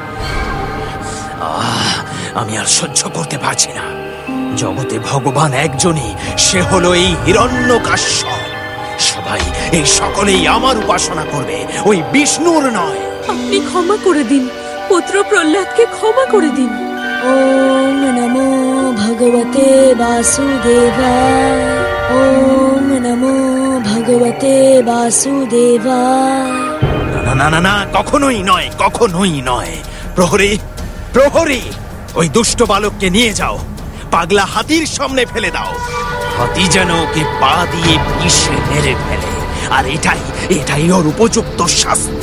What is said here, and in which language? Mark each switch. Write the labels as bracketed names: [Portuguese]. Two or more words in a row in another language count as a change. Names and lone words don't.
[Bangla] আমি আর সহ্য করতে পারছি না। জগতে ভগবান একজনই, সে হলো এই হিরণ্যকাশ্যপ। সবাই, এই সকলেই আমার উপাসনা করবে, ওই বিষ্ণুর নয়। আপনি ক্ষমা করে দিন, পুত্র প্রহ্লাদকে ক্ষমা করে দিন। [Sanskrit] ॐ नमो भगवते वासुदेवाय। ॐ नमो भगवते वासुदेवाय। [Bangla] না না না না, কখনোই নয়, কখনোই নয়। প্রহরী, প্রহরী, ওই দুষ্ট বালককে নিয়ে যাও, পাগলা হাতির সামনে ফেলে দাও। হাতি যেন ওকে পা দিয়ে পিষে মেরে ফেলে। আর এটাই ওর উপযুক্ত শাস্তি।